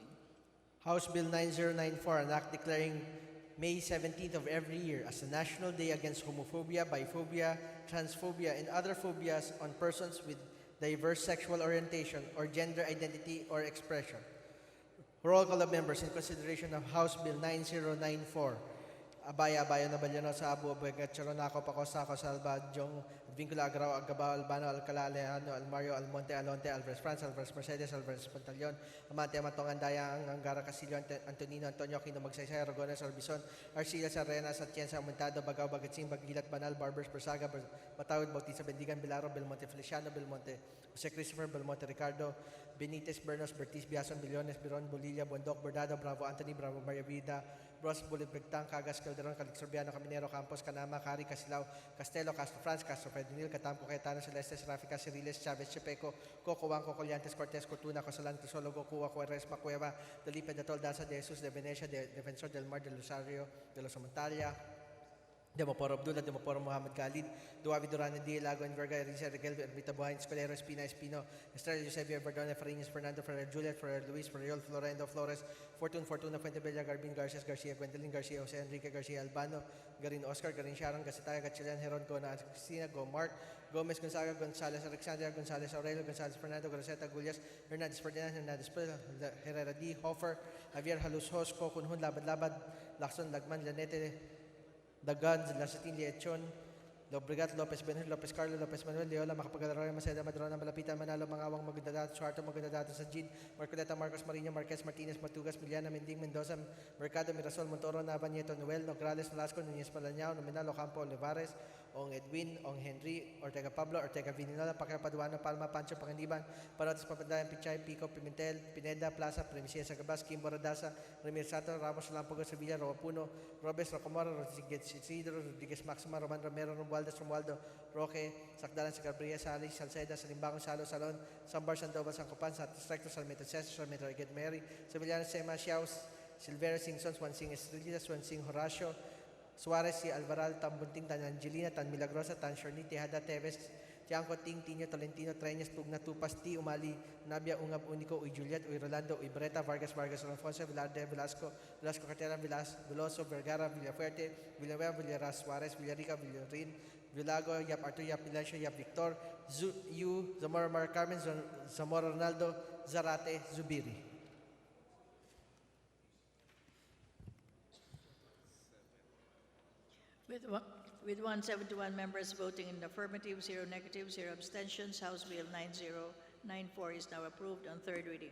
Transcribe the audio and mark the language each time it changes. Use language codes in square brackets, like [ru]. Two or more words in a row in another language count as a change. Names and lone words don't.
[en] House Bill 9094, an act declaring May 17th of every year as the National Day Against Homophobia, Biphobia, Transphobia, and other phobias on persons with diverse sexual orientation or gender identity or expression. Roll call of members in consideration of House Bill 9094. Abaya na Balyano sa Abu Abegat Charonaco Pacosaco Salva Jong Vincula Agrao Agabao Albano Alcala Alejandro Almario Almonte Alonte Alvarez France Alvarez Mercedes Alvarez Pantaleon Amante Amatong Andaya Angara Casillo Antonino Antonio Quino Magsaysay Aragones Orbison Arcila Sarena Satienza Aumentado Bagao Bagatsing Bagilat Banal Barbers Persaga Batawid Bautista Bendigan Bilaro Belmonte Feliciano Belmonte Jose Christopher Belmonte Ricardo Benitez Bernos Bertis Biason Billones Biron Bolilla Bondok Bordado Bravo Anthony Bravo Maria Vida Bros Bulit Begtang, Cagas, Calderon, Calixorbiano, Caminero, Campos, Canama, Cari, Casilao, Castelo, Castro France, Castro Fredonil, Catampo, Cayetano, Celestes, Rafica, Ciriles, Chavez, Chepeco, Coco, Banco, Colliantes, Cortés, Cortuna, Cosalan, Crisolo, Cuba, Cuerres, Macueva, Delipe, de Toldaza, de Jesus, de Venecia, de Defensor del Mar, de Lusario, de los Montalia, Demoporo Abdullah, Demoporo Muhammad Khalid, Duavi Durana, D. Lago, Enverga, Risa, Regal, Ermita Buhain, Escolero, Espino, Estrella, Eusebio, Verdone, Farinas, Fernando, Ferrer, Juliet, Ferrer, Luis, Ferriol, Florendo, Flores, Fortuna, Fuentebella, Garbin, Garces, Garcia, Gwendolyn, Garcia, Jose Enrique, Garcia, Albano, Garin Oscar, Garin Sharon, Gasataya, Gatchalian, Heron, Gona, Cristina, Go Mark, Gomez, Gonzaga, Gonzalez, Alexandria, Gonzalez, Aurelio, Gonzalez, Fernando, Groseta, Gullias, Hernandez, Ferdinand, Hernandez, Herrera D, Hofer, Javier Halus, Hos, Kokunhun, Labad, Lacson, Lagman, Lanete, Dagans, Lasatin, Liechon, Lobregat, Lopez Benhur, Lopez Carlo, Lopez Manuel, Leola, Makapagalaroy, Maceda, Madrona, Malapitan, Manalo, Mangawang, Magdadato, Suarto, Magdadato, Sajid, Marcoleta, Marcos Marino, Marquez, Martinez, Matugas, Miliana, Mending, Mendoza, Mercado, Mirasol, Montoro, Nabanieto, Noel, Nograles, Velasco, Nunez Palanyao, Nominal, Ocampo, Olivares, Ong Edwin, Ong Henry, Ortega Pablo, Ortega Vininola, Paca Paduano, Palma, Pancho, Panganiban, Parotes, Papandayan, Pichay, Pico, Pimentel, Pineda, Plaza, Primicia, Sagabas, Kim Boradasa, Ramir Sato, Ramos, Lampogo, Sevilla, Roapuno, Robes, Rocomoro, Rodriguez Isidro, Rodriguez Maxima, Roman Romero, Romualdo, Roque, Sakdalan, Sagabria, Salis, Salceda, Salimbangon, Salo, Salon, Sambar, Sandoval, Sancopan, Satisfacto, Salmeto, Cesar, Salmeto, Eget Mary, Sevillano, Sema, Xiaos, Silvera, Singson, Swansing, Estrelita, Swansing, Horacio, Suarez, si Alvaral, Tambunting, Tan Angelina, Tan Milagrosa, Tan Shorni, Tejada, Teves, Tiangco, Ting, Tino, Tolentino, Treñas, Tugna, Tupas, T, Umali, Nabia, Ungab, Unico, Uy Juliet, Uy Rolando, Uy Breta, Vargas, Alfonso, Velarde, Velasco, Cartera, Veloso, Vergara, Villafuerte, Villanueva, Villaras, Suarez, Villarica, Villarin, Villago, Yap Arthur, Yap Ilancio, Yap Victor, Zamora Mar Carmen, Zamora Ronaldo, Zarate, Zubiri. With 171 members voting in the affirmative, 0 negative, 0 abstentions, House Bill 9094 is now approved on third reading.